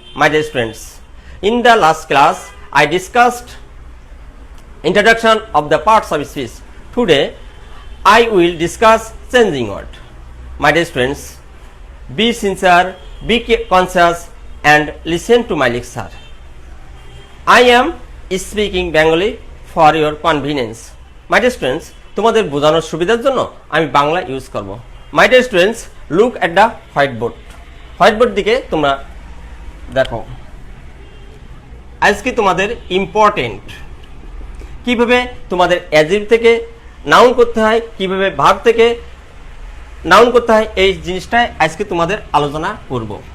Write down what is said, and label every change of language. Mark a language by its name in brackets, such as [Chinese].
[English] My dear students, in the last class, I discussed introduction of the parts of speech. Today, I will discuss changing word. My dear students, be sincere, be conscious, and listen to my lecture. I am speaking Bengali for your convenience. My dear students, [Bangla] তোমাদের বোঝানোর সুবিধার জন্য আমি Bangla use করব. [English] My dear students, look at the whiteboard. [Bangla] Whiteboard দিকে তোমরা দেখো, আজকে তোমাদের ইম্পর্টেন্ট কিভাবে তোমাদের অ্যাডজেক্টিভ থেকে নাউন করতে হয়, কিভাবে ভার্ব থেকে নাউন করতে হয়, এই জিনিসটা আজকে তোমাদের আলোচনা করব.